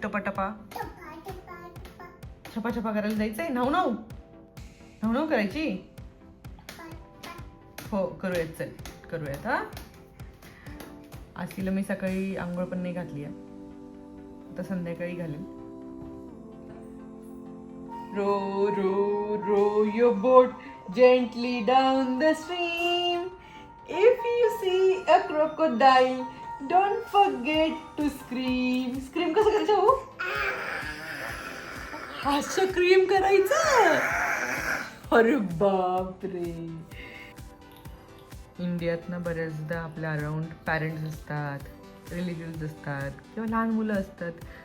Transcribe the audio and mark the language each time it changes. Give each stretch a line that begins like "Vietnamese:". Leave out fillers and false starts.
Marathi: टपाटपा छपा करायला जायचंय? नाव नाव करायची? हो करूयात, चल करूयात. हा आज तिला मी सकाळी आंघोळ पण नाही घातली आहे, आता संध्याकाळी घालेल.
English: Row row row your boat gently down the stream. If you see a crocodile, don't forget to scream.
Marathi: Scream कसं करायचं हो? हास्य क्रीम करायचं. अरे बापरे. इंडियात ना बऱ्याचदा आपल्या अराउंड पॅरेंट्स असतात, रिलेटिव्स असतात किंवा लहान मुलं असतात.